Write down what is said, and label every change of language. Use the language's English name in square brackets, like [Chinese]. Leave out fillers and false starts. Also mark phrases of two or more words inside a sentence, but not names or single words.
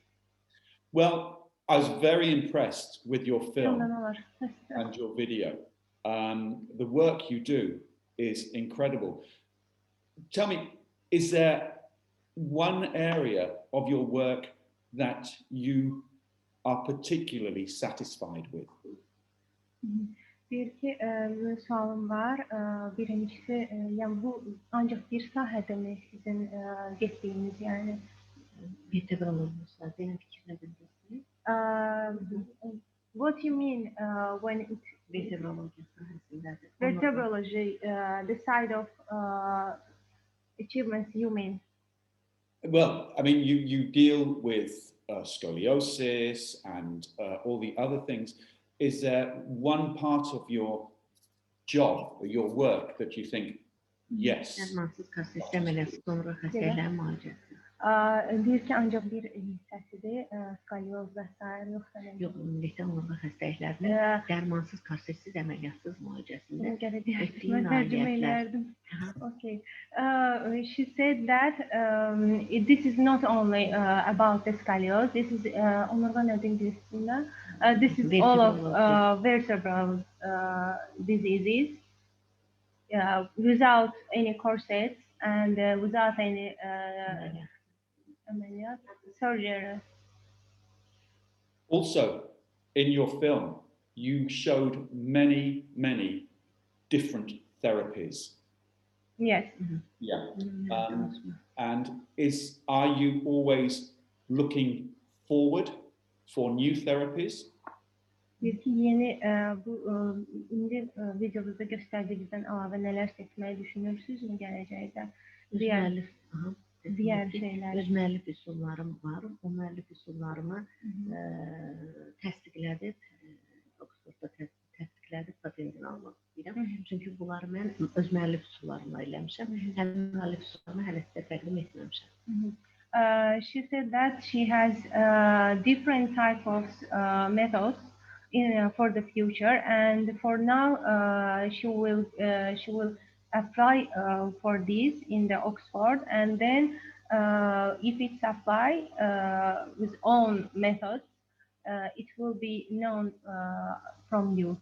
[English] Well, I was very impressed with your film and your video. The work you do is incredible. Tell me, is there one area of your work that you are particularly satisfied with? [Azerbaijani] Bir sualım var. [Turkish] Birincisi, yani bu ancak bir sahede mi sizin geçtiğiniz yani? [English] What you mean when it's vertebrology, the side of achievements you mean? Well, I mean, you deal with scoliosis and all the other things. Is there one part of your job or your work that you think Yes. [Azerbaijani] Dərmansız kassesiz əməliyyatı sonra xəstələrin müalicəsi. Deyir ki, ancaq bir hissəsidir, skalyoz və s. yoxsa nə? Yox, ümumilikdə onurğa xəstəliklərinin dərmansız kassesiz əməliyyatsız müalicəsində etdiyi nailiyyətlər. [English] Okay. She said that this is not only about the scoliosis. This is [Azerbaijani] omurga nədir İngiliscə? [English] This is all of vertebral diseases without any corsets and without any surgery. Also, in your film, you showed many different therapies. Yes. Yeah. And are you always looking forward for new therapies? [Azerbaijani] Deyir ki, yeni bu indi videomuzda göstərdiyinizdən əlavə nələr seçməyi düşünürsünüzmü gələcəkdə? Digər şeylər. Öz müəllif üsullarım var. O müəllif üsullarımı təsdiqlədib, Oxfordda təsdiqlədib patentini almaq istəyirəm. Çünki bunları mən öz müəllif üsullarımla eləmişəm. Həmin müəllif üsullarımı hələ sizə təqdim etməmişəm. [English] She said that she has different type of methods for the future, and for now she will apply for this in the Oxford, and then if it's applied with own methods, it will be known from you.